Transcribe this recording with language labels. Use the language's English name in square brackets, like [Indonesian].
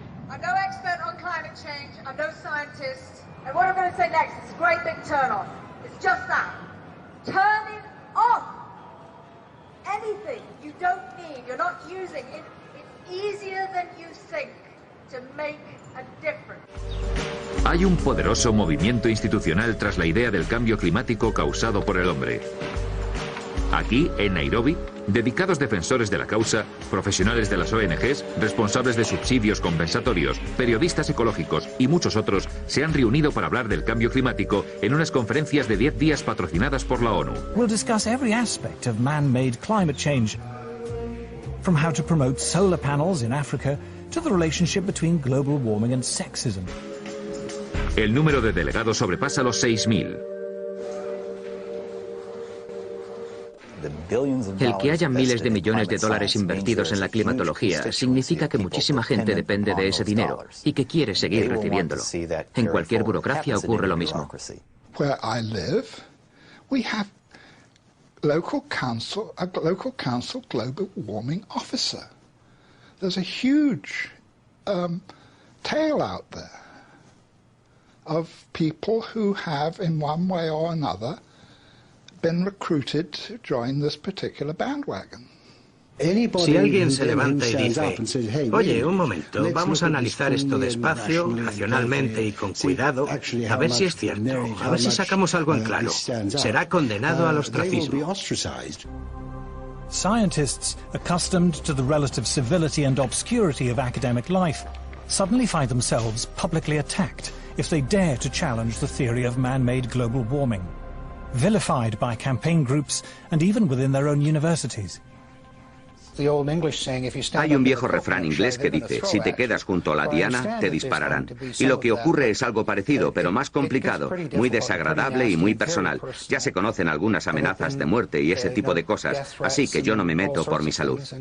[English] I'm no expert on climate change, I'm no scientist, and what I'm going to say next is a great big turn on. It's just that. Turning off anything you don't need, you're not using it. It's easier than you think to make a difference. [Spanish] Hay un poderoso movimiento institucional tras la idea del cambio climático causado por el hombre. Aquí, en Nairobi, dedicados defensores de la causa, profesionales de las ONGs, responsables de subsidios compensatorios, periodistas ecológicos y muchos otros se han reunido para hablar del cambio climático en unas conferencias de 10 días patrocinadas por la ONU. [English] We'll discuss every aspect of man-made climate change, from how to promote solar panels in Africa to the relationship between global warming and sexism. [Spanish] El número de delegados sobrepasa los 6.000. El que haya miles de millones de dólares invertidos en la climatología significa que muchísima gente depende de ese dinero y que quiere seguir recibiéndolo. En cualquier burocracia ocurre lo mismo. [English] Where I live, we have a local council global warming officer. There's a huge tail out there of people who have, in one way or another, been recruited to join this particular bandwagon. [Spanish] Si alguien se levanta y dice, oye, un momento, vamos a analizar esto despacio, racionalmente y con cuidado, a ver si es cierto, a ver si sacamos algo en claro, será condenado al ostracismo. [English] Scientists, accustomed to the relative civility and obscurity of academic life, suddenly find themselves publicly attacked if they dare to challenge the theory of man-made global warming, vilified by campaign groups and even within their own universities. [Spanish] Hay un viejo refrán inglés que dice, si te quedas junto a la diana, te dispararán. Y lo que ocurre es algo parecido, pero más complicado, muy desagradable y muy personal. Ya se conocen algunas amenazas de muerte y ese tipo de cosas, así que yo no me meto por mi salud.